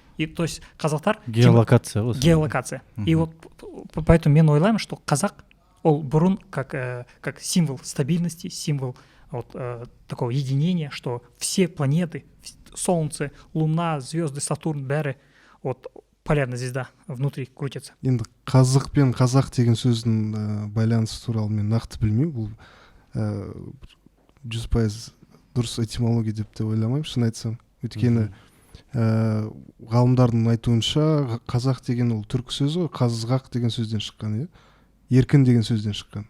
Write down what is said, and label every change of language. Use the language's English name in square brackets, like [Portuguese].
[Russian] И то есть [Kazakh] қазақтар геолокация. [Russian] И вот поэтому [Kazakh] мен ойлаймын, [Russian] что [Kazakh] қазақ ол бұрын [Russian] как символ стабильности, символ такого единения, что все планеты, Солнце, Луна, звезды, Сатурн, бәрі полярная звезда внутри крутится. [Kazakh] Енді қазық пен қазақ деген сөздің байланысы туралы мен нақты білмеймін. Бұл 100% дұрыс этимология деп те ойламаймын, шын айтсам. Өйткені ғалымдардың айтуынша қазақ деген ол түркі сөзі, қазғақ деген сөзден шыққан, еркін деген сөзден шыққан.